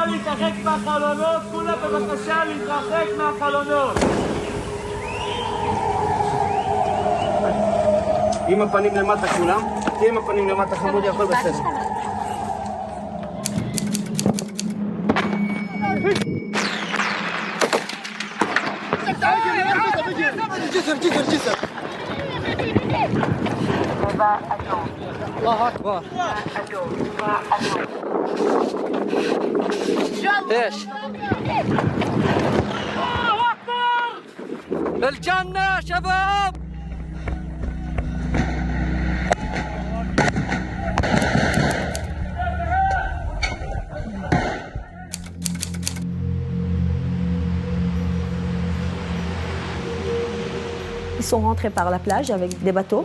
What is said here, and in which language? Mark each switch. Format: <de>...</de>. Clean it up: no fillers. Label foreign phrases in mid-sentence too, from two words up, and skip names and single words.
<he>להתרחק מהחלונות, כולם בבקשה להתרחק מהחלונות. עם הפנים למטה כולם, עם הפנים למטה חמודי, הכל בסדר.</he> <ar>الله أكبر ايش الله أكبر بالجنة شباب</ar> <fr>Ils sont rentrés par la plage avec des bateaux.</fr>